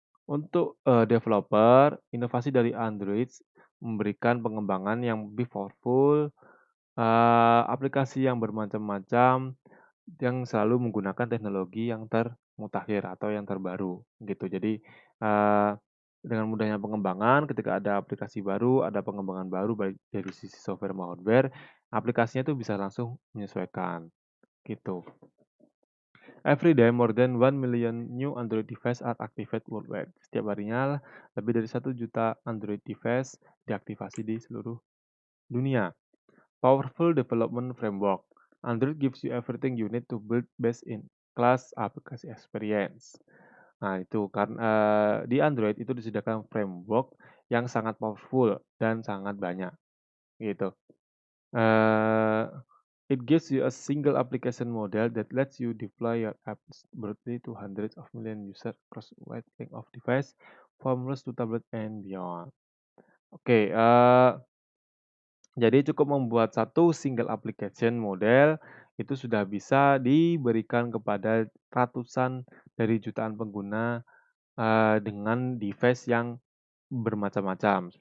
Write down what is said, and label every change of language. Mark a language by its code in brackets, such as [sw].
[id] Untuk, developer, inovasi dari Android memberikan pengembangan yang lebih powerful, aplikasi yang bermacam-macam, yang selalu menggunakan teknologi yang termutakhir atau yang terbaru, gitu. Jadi, dengan mudahnya pengembangan, ketika ada aplikasi baru, ada pengembangan baru baik dari sisi software maupun hardware, aplikasinya itu bisa langsung menyesuaikan, gitu. [en] Every day, more than 1 million new Android device are activated worldwide. [id] Setiap harinya, lebih dari 1 juta Android device diaktifasi di seluruh dunia. [en] Powerful development framework. Android gives you everything you need to build best-in-class application experience. [id] Nah, itu karena di Android itu disediakan framework yang sangat powerful dan sangat banyak, gitu. [en] Eh, It gives you a single application model that lets you deploy your apps broadly to hundreds of million users across a wide range of device, from ROS to tablet and beyond. [id] Oke, jadi cukup membuat satu single application model itu sudah bisa diberikan kepada ratusan dari jutaan pengguna dengan device yang bermacam-macam.